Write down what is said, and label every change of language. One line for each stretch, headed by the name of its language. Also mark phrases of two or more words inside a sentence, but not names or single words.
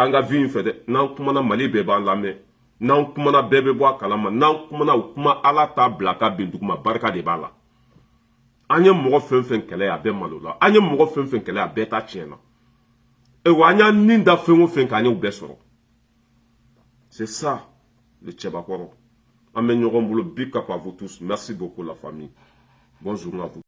Bambara: an ka vie in fɛ dɛ n'an kumana mali bɛɛ b'an lamɛn n'an kumana bɛɛ bɛ bɔ a kalama n'an kumana o kuma ala t'a bila ka bin duguma barika de b'a la an ye mɔgɔ fɛn fɛn kɛlɛ a bɛɛ malo la an ye mɔgɔ fɛn fɛn kɛlɛ a bɛɛ ta tiɲɛ na wa an y'an nin da fɛn o fɛn k'an y'o bɛɛ sɔrɔ
French: c'est ça le
Bambara: cɛbakɔrɔ an bɛ ɲɔgɔn bolo
English: big up
French: à vous tous merci beaucoup la famille bonjour à vous